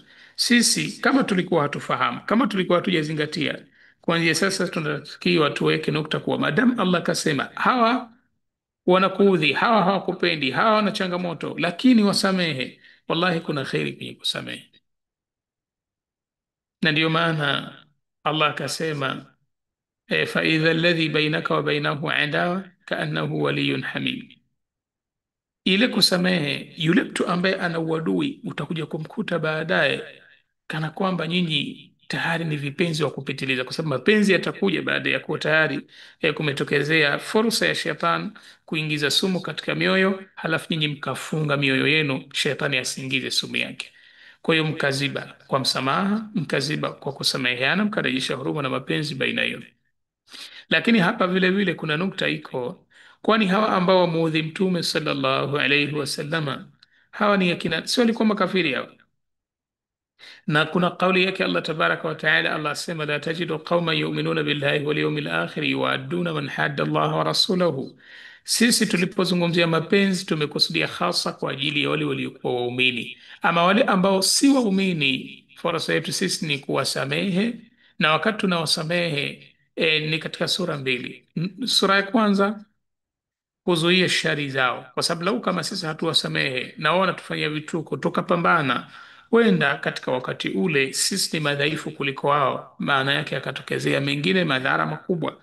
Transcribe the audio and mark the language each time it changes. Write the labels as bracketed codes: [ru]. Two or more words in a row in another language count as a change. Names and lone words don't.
[sw] Sisi kama tulikuwa hatufahamu, kama tulikuwa hatujazingatia, kuanzia sasa tunatakiwa tuweke nukta kuwa madamu Allah kasema hawa wanakuudhi, hawa hawakupendi, hawa wana changamoto, lakini wasamehe. Wallahi kuna kheri kwenye kusamehe, na ndiyo maana Allah akasema [ar] فإذا الذي بينك وبينه عداوة كأنه ولي حميم. [sw] Ile kusamehe, yule mtu ambaye ana uadui utakuja kumkuta baadaye kana kwamba nyinyi tayari ni vipenzi wa kupitiliza, kwa sababu mapenzi yatakuja baada ya kuwa tayari kumetokezea fursa ya shetani kuingiza sumu katika mioyo, halafu nyinyi mkafunga mioyo yenu shetani asiingize sumu yake. Kwa hiyo mkaziba kwa msamaha, mkaziba kwa kusameheana, mkarejesha huruma na mapenzi baina yenu. Lakini hapa vile vile kuna nukta iko, kwani hawa ambao wamuudhi Mtume [ar] صلى الله عليه وسلم, [sw] hawa ni akina, sio walikuwa makafiri hawa? Na kuna kauli yake [ar] Allah تبارك وتعالى, Allah asema لا تجد قوما يؤمنون بالله واليوم الآخر يوادون من حاد الله ورسوله. [sw] Sisi tulipozungumzia mapenzi tumekusudia hasa kwa ajili ya wale waliokuwa waumini. Ama wale ambao si waumini, fursa yetu sisi ni kuwasamehe, na wakati tunawasamehe ni katika sura mbili. Sura ya kwanza kuzuia shari zao, kwa sababu lau kama sisi hatuwasamehe na wao wanatufanyia vituko tukapambana, wenda katika wakati ule sisi ni madhaifu kuliko wao, maana yake yakatokezea mengine madhara makubwa.